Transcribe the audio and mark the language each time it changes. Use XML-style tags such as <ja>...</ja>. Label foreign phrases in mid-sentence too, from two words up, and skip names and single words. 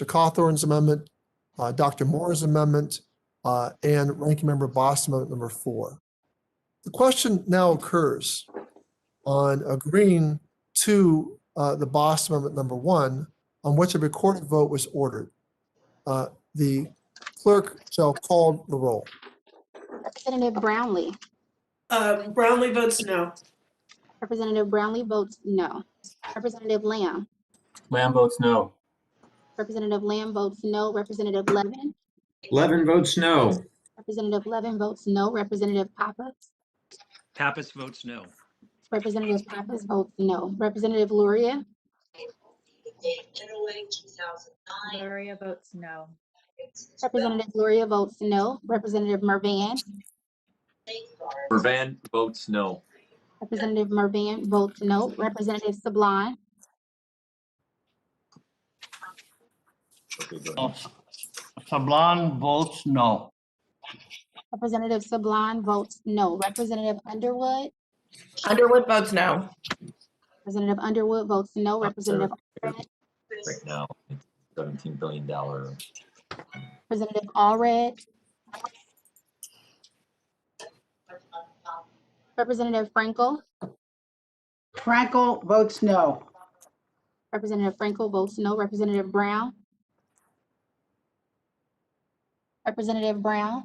<en>Cawthorn's amendment, Dr. Moore's amendment, and Ranking Member Boss amendment number 4. The question now occurs on agreeing to the Boss amendment number 1, on which a recorded vote was ordered. The clerk shall call the roll. Representative Brownlee. Brownlee votes no. Representative Brownlee votes no. Representative Lamb. Lamb votes no. Representative Lamb votes no. Representative Levin. Levin votes no. Representative Levin votes no. Representative Pappas. Pappas votes no. Representative Pappas votes no. Representative Luria. Luria votes no. Representative Luria votes no. Representative Mervan. Mervan votes no. Representative Mervan votes no. Representative Sablon. Okay, go ahead. Sablon votes no. Representative Sablon votes no. Representative Underwood. Underwood votes no. Representative Underwood votes no. Representative Allred. Right now, it's $17 billion. Representative Allred. Representative Frankel. Frankel votes no. Representative Frankel votes no. Representative Brown. Representative Brown.</en>